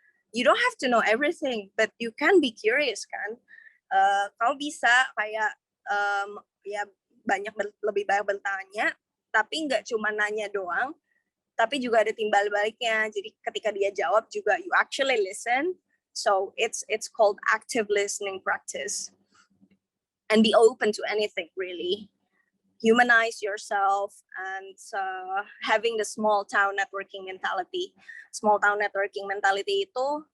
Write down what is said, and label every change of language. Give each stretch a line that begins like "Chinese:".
English: You don't have to know everything, but you can be curious kan.
Indonesian: Kamu bisa kayak ya lebih banyak bertanya, tapi nggak cuma nanya doang, tapi juga ada timbal baliknya. Jadi ketika dia jawab juga
English: you actually listen. So it's called active listening practice. And be open to anything, really. Humanize yourself, and having the small town networking mentality. Small town networking mentality itu